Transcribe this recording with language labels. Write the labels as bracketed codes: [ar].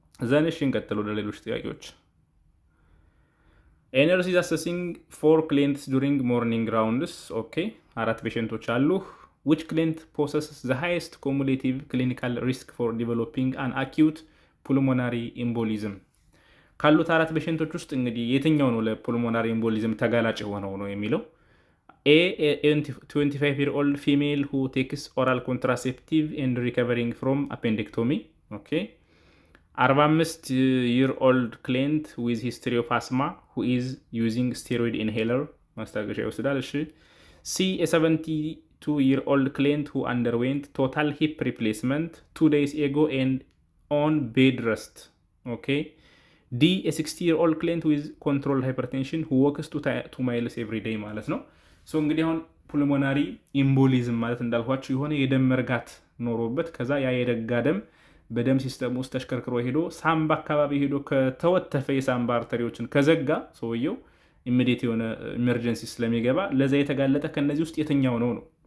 [am] ዘንሽ እንቀጥል ወደ ሌሎች ጥያቄዎች። [en] ኤነርስ ኢዝ አሰሲንግ 4 ክሊየንትስ ዱሪንግ ሞርኒንግ ራውንድስ። ኦኬ [am] 4 ፔሸንቶች አሉ። [en] which client possesses the highest cumulative clinical risk for developing an acute pulmonary embolism? [am] ካሉት 4 ፔሸንቶች ውስጥ እንግዲህ የትኛው ነው ለፑልሞናሪ ኤምቦሊዝም ተጋላጭ የሆነው ነው የሚለው። [en] A 25-year-old female who takes oral contraceptive and recovering from appendectomy. Okay. 45-year-old client with history of asthma who is using steroid inhaler [am] ማስታገሻ ይወስዳል። [en] እሺ C a 72-year-old client who underwent total hip replacement 2 days ago and on bed rest. Okay. D a 60-year-old client with controlled hypertension who walks 2 miles every day [am] ማለት ነው። ሶ እንግዲህ አሁን ፑልሞናሪ ኢምቦሊዝም ማለት እንዳልኳችሁ የሆነ የደም መርጋት ኖሮበት ከዛ ያ የደጋ ደም በደም ሲስተም ውስጥ ተሽከርክሮ ሄዶ ሳምባ አካባቢ ሄዶ ከተወተፈ የሳምባ አርተሪዎችን ከዘጋ ሰውየው ኢሚዲየት የሆነ ኢመርጀንሲ ስለሚገባ ለዛ የተጋለጠ ከነዚህ ውስጥ የትኛው ነው ነው።